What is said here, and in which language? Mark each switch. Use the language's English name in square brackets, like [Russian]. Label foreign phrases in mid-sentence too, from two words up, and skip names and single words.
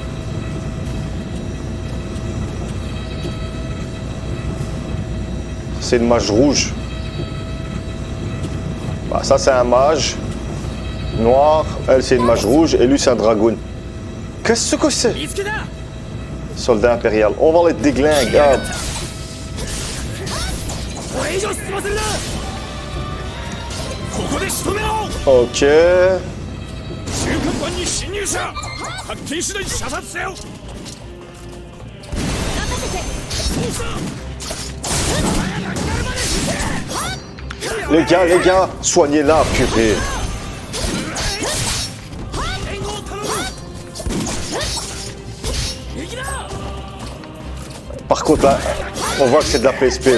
[French] C'est une mage rouge. Bah, ça, c'est un mage noir. Elle, c'est une mage rouge. Et lui, c'est un dragoon. Qu'est-ce que c'est? [Japanese] 見つけた [French] Soldat impérial. On va les déglinguer. Ah. [Japanese] これ以上進ませるなここで仕留めろ [French] Ok. [Japanese] 中間板に侵入者発見次第射殺せよ [French] Les gars, soignez-la, purée. Par contre, là, on voit que c'est de la PSP.